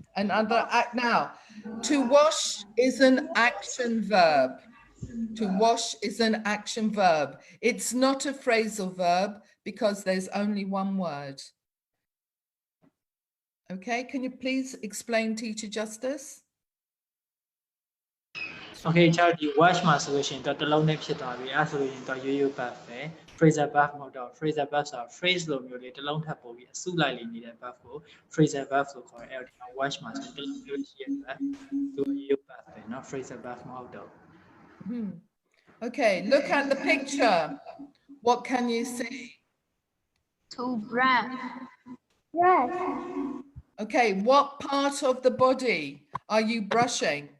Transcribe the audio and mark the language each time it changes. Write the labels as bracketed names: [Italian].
[English] Another act now. To wash is an action verb. To wash is an action verb. It's not a phrasal verb because there's only one word. Okay, can you please explain, Teacher Justice? [Burmese] Okay ကျတော့ဒီ watch မှာဆိုလို့ရှိရင်တော့တစ်လုံးနဲ့ဖြစ်သွားပြီအဲ့ဆိုလို့ရှိရင်တော့ရိုးရိုး verb ပဲ phrasal verb မဟုတ်တော့ phrasal verb ဆိုတာ phrase လိုမျိုးလေးတစ်လုံးထပ်ပို့ပြီးအစုလိုက်လေးနေတဲ့ verb ကို phrasal verb လို့ခေါ်တယ်အဲ့တော့ watch မှာဆိုတစ်လုံးမျိုးရှိရဲ့ verb သူရိုးရိုး verb ပဲเนาะ phrasal verb မဟုတ်တော့ [English] Okay, look at the picture. What can you see? To brush. Brush. Okay, what part of the body are you brushing?